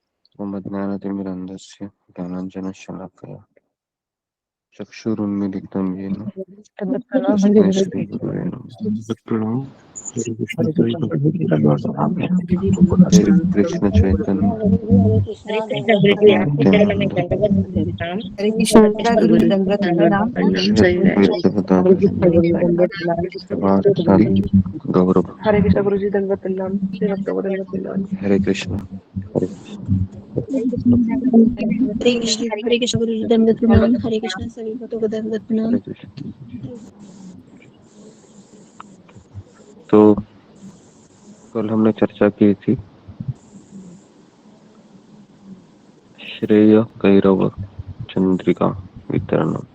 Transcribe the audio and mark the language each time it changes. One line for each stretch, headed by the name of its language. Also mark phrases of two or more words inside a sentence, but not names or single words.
Sanskrit: त्वमज्ञानतिमिरन्धस्य ज्ञानाञ्जनशलाकया चक्षुरुन्मीलितं येन तस्मै श्रीगुरवे नमः। प्रणव हरे कृष्ण हरे कृष्ण चैतन्य नित्यानंद
Hindi: हरे कृष्ण गुरु दंडवत प्रणाम।
Sanskrit: श्री अद्वैत गदाधर श्रीवासादि गौरव।
Hindi: हरे कृष्ण गुरु जी दंडवत प्रणाम। श्री भक्त दंडवत प्रणाम। हरे कृष्ण हरे हरे कृष्ण गुरु जी दंडवत प्रणाम। हरे कृष्ण सभी भक्तों को दंडवत प्रणाम। हरे कृष्ण। तो कल हमने चर्चा की थी श्रेय गैरव चंद्रिका वितरण।